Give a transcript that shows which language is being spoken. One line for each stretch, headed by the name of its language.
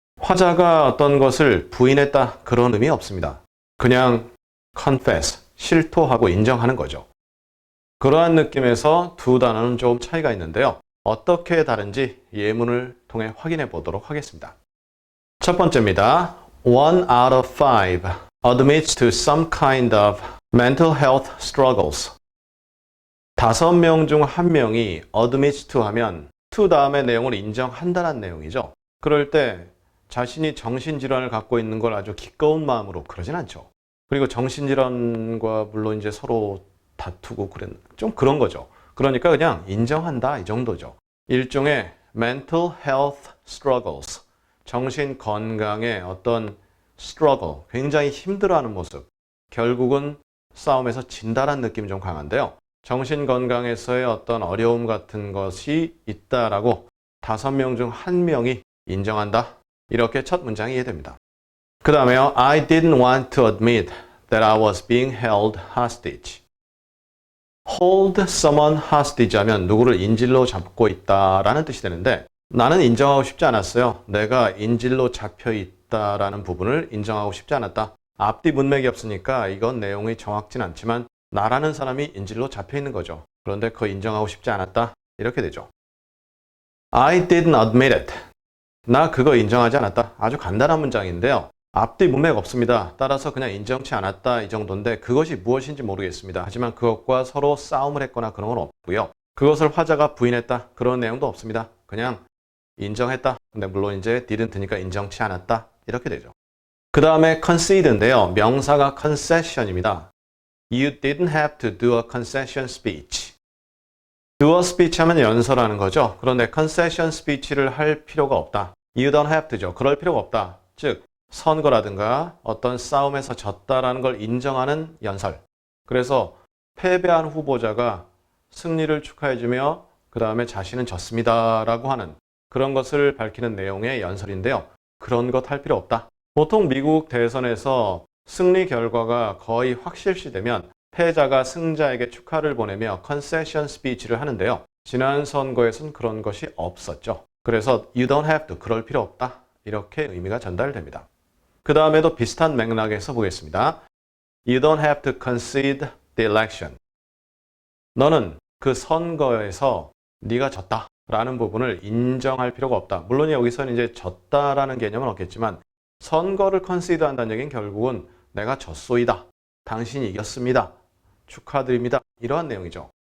Korean: 화자가 어떤 것을 부인했다 그런 의미 없습니다. 그냥 confess, 실토하고 인정하는 거죠. 그러한 느낌에서 두 단어는 좀 차이가 있는데요. 어떻게 다른지 예문을 통해 확인해 보도록 하겠습니다. 첫 번째입니다.
English: 1 out of 5 admits to some kind of mental health struggles.
Korean: 5명 중 1명이 admits to 하면 to 다음에 내용을 인정한다는 내용이죠. 그럴 때 자신이 정신질환을 갖고 있는 걸 아주 기꺼운 마음으로 그러진 않죠. 그리고 정신질환과 물론 이제 서로 다투고 좀 그런 거죠. 그러니까 그냥 인정한다 이 정도죠. 일종의 mental health struggles, 정신 건강의 어떤 struggle, 굉장히 힘들어하는 모습, 결국은 싸움에서 진다라는 느낌이 좀 강한데요. 정신 건강에서의 어떤 어려움 같은 것이 있다라고 5명 중 1명이 인정한다. 이렇게 첫 문장이 이해됩니다. 그 다음에요.
English: I didn't want to admit that I was being held hostage.
Korean: hold someone hostage 하면 누구를 인질로 잡고 있다라는 뜻이 되는데 나는 인정하고 싶지 않았어요. 내가 인질로 잡혀 있다라는 부분을 인정하고 싶지 않았다. 앞뒤 문맥이 없으니까 이건 내용이 정확진 않지만 나라는 사람이 인질로 잡혀 있는 거죠. 그런데 그거 인정하고 싶지 않았다. 이렇게 되죠.
English: I didn't admit it.
Korean: 나 그거 인정하지 않았다. 아주 간단한 문장인데요. 앞뒤 문맥 없습니다. 따라서 그냥 인정치 않았다 이 정도인데 그것이 무엇인지 모르겠습니다. 하지만 그것과 서로 싸움을 했거나 그런 건 없고요. 그것을 화자가 부인했다 그런 내용도 없습니다. 그냥 인정했다. 근데 물론 이제 didn't니까 인정치 않았다 이렇게 되죠. 그 다음에 concede인데요. 명사가 concession입니다.
English: You didn't have to do a concession speech.
Korean: do a speech 하면 연설하는 거죠. 그런데 concession speech를 할 필요가 없다.
English: You don't have to죠.
Korean: 그럴 필요가 없다. 즉 선거라든가 어떤 싸움에서 졌다라는 걸 인정하는 연설. 그래서 패배한 후보자가 승리를 축하해주며 그 다음에 자신은 졌습니다라고 하는 그런 것을 밝히는 내용의 연설인데요. 그런 것 할 필요 없다. 보통 미국 대선에서 승리 결과가 거의 확실시되면 패자가 승자에게 축하를 보내며 컨세션 스피치를 하는데요. 지난 선거에서는 그런 것이 없었죠. 그래서
English: you don't have to,
Korean: 그럴 필요 없다. 이렇게 의미가 전달됩니다. 그 다음에도 비슷한 맥락에서 보겠습니다.
English: You don't have to concede the election.
Korean: 너는 그 선거에서 네가 졌다 라는 부분을 인정할 필요가 없다. 물론 여기서는 이제 졌다라는 개념은 없겠지만 선거를 concede 한다는 얘기는 결국은 내가 졌소이다. 당신이 이겼습니다. 축하드립니다. 이러한 내용이죠.